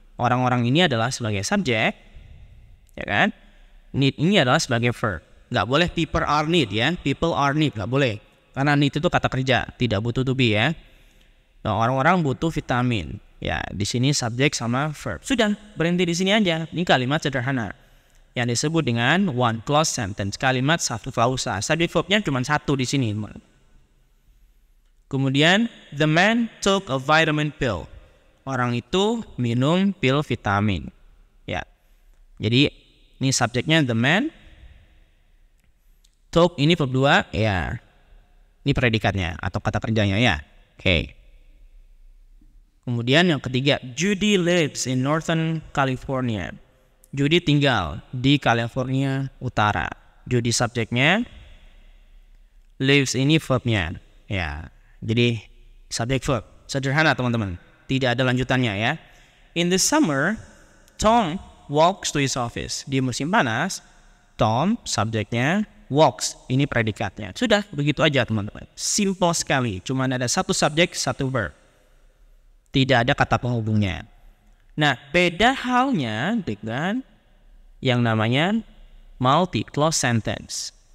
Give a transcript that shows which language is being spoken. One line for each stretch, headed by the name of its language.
Indonesian: Orang-orang ini adalah sebagai subjek, ya kan? Need ini adalah sebagai verb. Nggak boleh
English: people are need
Indonesian: ya.
English: People are need,
Indonesian: nggak boleh. Karena need itu kata kerja, tidak butuh to be ya. Nah, orang-orang butuh vitamin. Ya, di sini subjek sama verb. Sudah, berhenti di sini aja. Ini kalimat sederhana yang disebut dengan one clause sentence. Kalimat satu klausa. Subjek verbnya cuma satu di sini.
English: Kemudian, the man took a vitamin pill.
Indonesian: Orang itu minum pil vitamin. Ya. Jadi, ini subjeknya the man. Took ini verb 2, ya. Ini predikatnya atau kata kerjanya ya. Oke. Kemudian yang ketiga,
English: Judy lives in Northern California.
Indonesian: Judy tinggal di California Utara. Judy subjeknya, lives ini verbnya. Ya, jadi subjek verb. Sederhana teman-teman. Tidak ada lanjutannya ya.
English: In the summer, Tom walks to his office.
Indonesian: Di musim panas, Tom subjeknya, walks ini predikatnya. Sudah, begitu aja teman-teman. Simple sekali. Cuma ada satu subjek, satu verb. Tidak ada kata penghubungnya. Nah, beda halnya dengan yang namanya multi-clause sentence.